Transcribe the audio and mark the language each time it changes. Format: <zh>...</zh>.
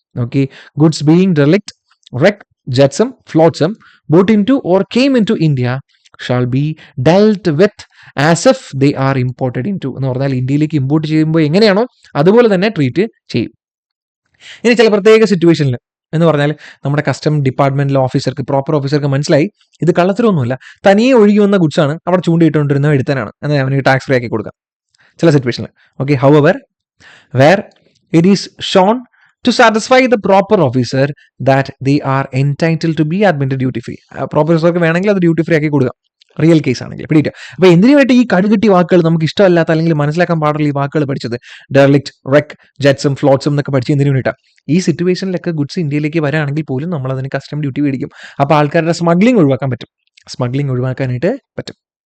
<en>okay, goods being derelict, wreck, jetsam, flotsam brought into or came into India shall be dealt with as if they are imported into</en> <ml>എന്ന് പറഞ്ഞാൽ ഇന്ത്യയിലേക്ക് import ചെയ്യുമ്പോൾ എങ്ങനെയാണോ അതുപോലെ തന്നെ ട്രീറ്റ് ചെയ്യും. ഇനി ചില പ്രത്യേക സിറ്റുവേഷനിൽ എന്ന് പറഞ്ഞാൽ നമ്മുടെ കസ്റ്റം ഡിപ്പാർട്ട്മെന്റിലെ ഓഫീസർക്ക്, പ്രോപ്പർ ഓഫീസർക്ക് മനസ്സിലായി ഇത് കള്ളത്തരമൊന്നുമില്ല, തനിയെ ഒഴുകി വന്ന ഗുഡ്സാണ്, അവിടെ ചൂണ്ടിയിട്ടുകൊണ്ടിരുന്ന എടുത്താനാണ്, എന്നാൽ അവന് ടാക്സ് ഫ്രീ ആക്കി കൊടുക്കാം ചില സിറ്റുവേഷനിൽ.</ml> <en>Okay, however where it is shown to satisfy the proper officer that they are entitled to be admitted duty free.</en> <ml>Proper ഓഫീസർക്ക് വേണമെങ്കിൽ അത് ഡ്യൂട്ടി ഫ്രീ ആക്കി കൊടുക്കാം, റിയൽ കേസ് ആണെങ്കിൽ. പിടിയിട്ട് അപ്പോൾ എന്തിനു വേണ്ടി ഈ കടുകെട്ടി വാക്കുകൾ, നമുക്ക് ഇഷ്ടമല്ലാത്ത അല്ലെങ്കിൽ മനസ്സിലാക്കാൻ പാടുള്ള ഈ വാക്കുകൾ പഠിച്ചത്? ഡെറിലിക്റ്റ്, റെക്ക്, ജെറ്റ്സം, ഫ്ലോട്ട്സം എന്നൊക്കെ പഠിച്ച് എന്തിനു വേണ്ടിയിട്ടാണ്? ഈ സിറ്റുവേഷനിലൊക്കെ ഗുഡ്സ് ഇന്ത്യയിലേക്ക് വരാണെങ്കിൽ പോലും നമ്മൾ അതിന് കസ്റ്റം ഡ്യൂട്ടി മേടിക്കും. അപ്പോൾ ആൾക്കാരുടെ സ്മഗ്ലിംഗ് ഒഴിവാക്കാൻ പറ്റും, ഒഴിവാക്കാനായിട്ട് പറ്റും.</ml>